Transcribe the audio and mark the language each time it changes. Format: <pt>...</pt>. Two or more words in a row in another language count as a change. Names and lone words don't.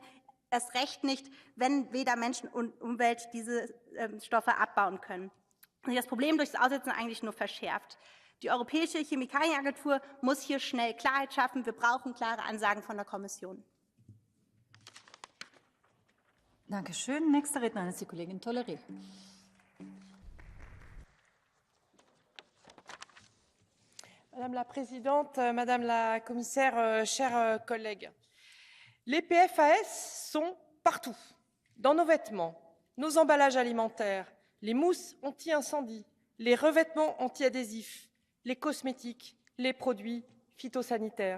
<de>Erst recht nicht, wenn weder Menschen und Umwelt diese Stoffe abbauen können. Und das Problem durch das Aussetzen eigentlich nur verschärft. Die Europäische Chemikalienagentur muss hier schnell Klarheit schaffen. Wir brauchen klare Ansagen von der Kommission. Dankeschön. Nächste Rednerin ist die Kollegin Tolleré.</de> <fr>Madame la Présidente, Madame la Commissaire, chers collègues, les PFAS sont partout, dans nos vêtements, nos emballages alimentaires, les mousses anti-incendie, les revêtements anti-adhésifs, les cosmétiques, les produits phytosanitaires.</fr>